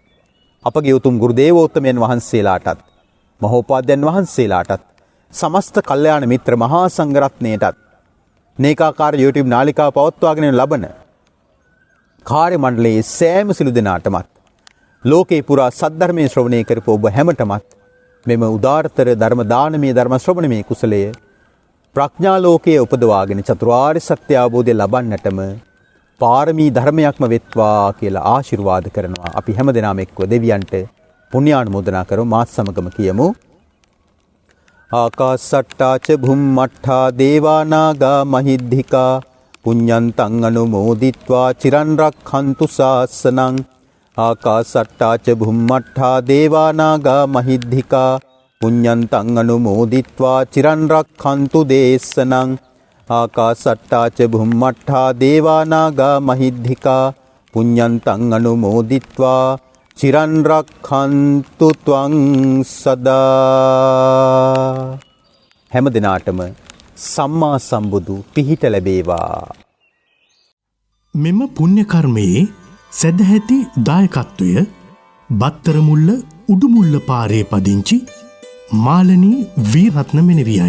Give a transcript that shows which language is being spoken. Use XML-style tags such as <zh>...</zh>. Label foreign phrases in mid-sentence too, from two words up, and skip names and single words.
<si>අපගේ උතුම් ගුරු දේවෝත්තමයන් වහන්සේලාටත්, මහෝපාද්‍යයන් වහන්සේලාටත්, සමස්ත කල්යාණ මිත්‍ර මහා සංඝරත්නයටත්, නේකාකාර YouTube නාලිකාව පවත්වාගෙන ලබන කාර්ය මණ්ඩලයේ සෑම සිළු දෙනාටමත්, ලෝකේ පුරා සද්ධර්මයේ ශ්‍රවණය කරපු ඔබ හැමතෙමත් මෙම උදාාරතර ධර්ම දානමය ධර්ම ශ්‍රවණමේ කුසලය ප්‍රඥා ලෝකයේ උපදවාගෙන චතුරාර්ය සත්‍ය අවබෝධය ලබන්නටම පාරමී ධර්මයක්ම වෙත්වා කියලා ආශිර්වාද කරනවා. අපි හැමදෙනාම එක්ව දෙවියන්ට පුණ්‍යානුමෝදනා කරමු. මාත් සමගම කියමු.</si> <pi>ආකාසට්ටා ච භුම්මට්ඨා දේවා නාග මහිද්దికා පුඤ්ඤන්තං අනුමෝදිත්වා චිරන් රක්ඛන්තු ශාසනං. ආකාසට්ටා ච භුම්මට්ඨා දේවා නාග මහිද්దికා පුඤ්ඤන්තං අනුමෝදිත්වා චිරන් රක්ඛන්තු දේශනං. ආකාසට්ටා ච භුම්මට්ඨා දේවා නාග මහිද්దికා පුඤ්ඤන්තං අනුමෝදිත්වා චිරන් රක්ඛන්තු ත්වං සදා.</pi> <si>හැම දිනාටම සම්මා සම්බුදු පිහිට ලැබේවා. මෙම පුණ්‍ය කර්මයේ සදැහැති දායකත්වය බත්තරමුල්ල උඩුමුල්ල පාරේ පදිංචි මාලනී වීරත්න මෙනෙවියයි.</si>